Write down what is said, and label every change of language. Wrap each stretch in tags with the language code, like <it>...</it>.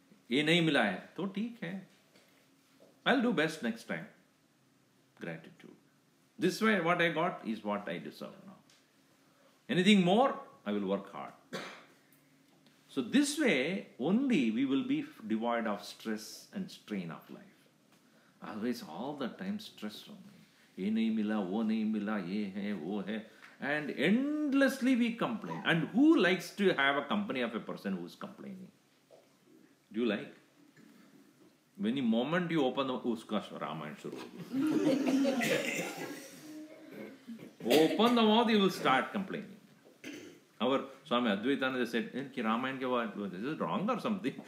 <hi>ये नहीं मिला है तो ठीक है.</hi> <en>I'll do best next time. Gratitude. This way what I got is what I deserve now. Anything more, I will work hard. So this way only we will be devoid of stress and strain of life. Always all the time stress on me.</en> <hi>ये नहीं मिला, वो नहीं मिला, ये है, वो है.</hi> <en>And endlessly we complain. And who likes to have a company of a person who is complaining? Do you like? When the moment you open the</en> <hi>uska Ramayana shuru.</hi> <en>Open the mouth, you will start complaining. Our Swami Advaitananda said,</en> <hi>"Ki Ramayana ke baad,</hi> <en>is it wrong or something?</en>